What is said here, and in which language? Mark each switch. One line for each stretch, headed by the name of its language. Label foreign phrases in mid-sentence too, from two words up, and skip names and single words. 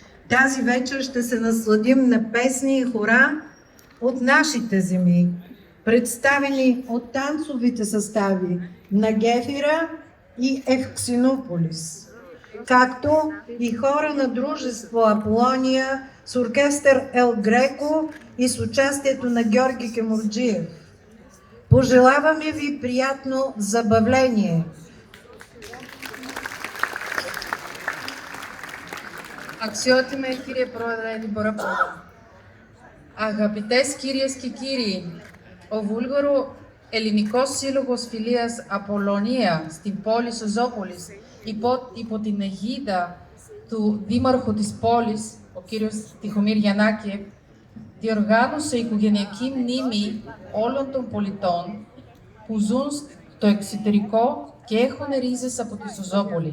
Bulgarian: Тази вечер ще се насладим на песни и хора от нашите земи, представени от танцовите състави на Гефира и Евксинополис, както и хора на дружество Аполония с оркестър Ел Греко и с участието на Георги Кюмюрджиев. Пожелаваме ви приятно забавление!
Greek: Αξιότιμε κύριε Πρόεδρε, δεν μπορώ να πω. Αγαπητές κυρίες και κύριοι, ο Βούλγαρο-Ελληνικός Σύλλογος Φιλίας Απολωνία στην πόλη Σοζόπολης υπό την αιγίδα του Δήμαρχου της πόλης, ο κύριος Τιχομήρ Γιαννάκη, διοργάνωσε οικογενειακή μνήμη όλων των πολιτών που ζουν στο εξωτερικό και έχουν ρίζες από τη Σοζόπολη.